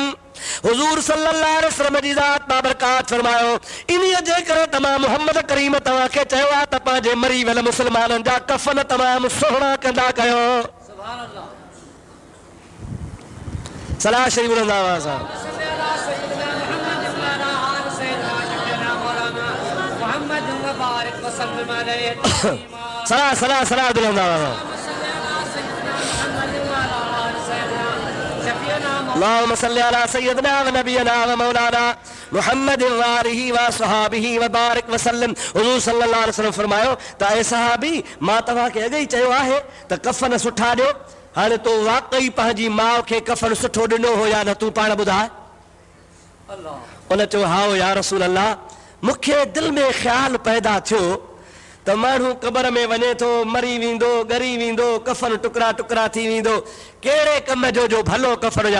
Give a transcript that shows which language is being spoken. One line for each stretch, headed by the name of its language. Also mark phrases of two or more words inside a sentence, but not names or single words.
Sindhi: हुज़ूर
Arabic: صلى الله عليه وسلم
Sindhi: जी ज़ात बाबरकात फरमायो, इन्हीअ जे करे तमामु मोहम्मद करीम तव्हांखे चयो आहे त पंहिंजे मरी वियल मुस्लमाननि जा कफ़न तमामु सुहिणा कंदा कयो। सलाह शरीफ सलाह सलाह सलाह
Arabic: اللهم صل على سيدنا ونبينا ومولانا محمد وآله وصحابه وبارك وسلم।
Sindhi: हुज़ूर
Arabic: صلى الله عليه وسلم
Sindhi: फरमायो त ऐं सहाबी, मां तव्हांखे अॻे ई चयो आहे त कफ़न सुठा ॾियो। हाणे तो वाकई पंहिंजी माउ खे कफ़न सुठो ॾिनो हो या न, तूं पाण ॿुधाए। उन चयो, हाओ
Arabic: يا رسول الله,
Sindhi: मूंखे दिलि में ख़्यालु पैदा थियो त माण्हू क़बर में वञे थो, मरी वेंदो, ॻरी वेंदो, कफ़न टुकड़ा टुकड़ा थी वेंदो, कहिड़े कम जो भलो कफ़न हुजां।